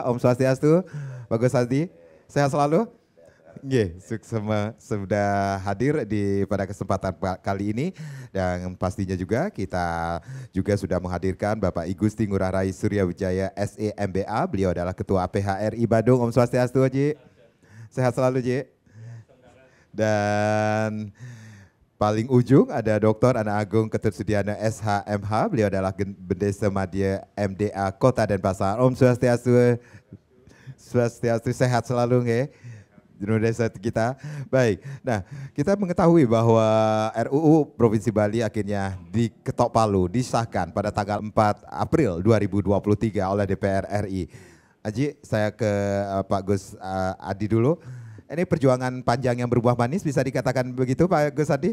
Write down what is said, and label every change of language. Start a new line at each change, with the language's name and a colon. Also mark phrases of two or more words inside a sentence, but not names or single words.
Indonesian: Om Swastiastu. Bagus Adi, sehat selalu? Nggih, sudah hadir pada kesempatan kali ini dan pastinya juga kita juga sudah menghadirkan Bapak I Gusti Ngurah Rai Surya Wijaya SEMBA. Beliau adalah Ketua PHRI Badung. Om Swastiastu, Ji. Sehat selalu, Ji. Dan paling ujung ada Dr. Anak Agung Ketut Sudiana SHMH. Beliau adalah Bendesa Madya MDA Kota Denpasar. Om Swastiastu. Swastiastu sehat selalu, nggih. Desa kita. Baik. Nah, kita mengetahui bahwa RUU Provinsi Bali akhirnya diketok palu, disahkan pada tanggal 4 April 2023 oleh DPR RI. Aji, saya ke Pak Gus Adi dulu. Ini perjuangan panjang yang berbuah manis, bisa dikatakan begitu Pak Gus Adi?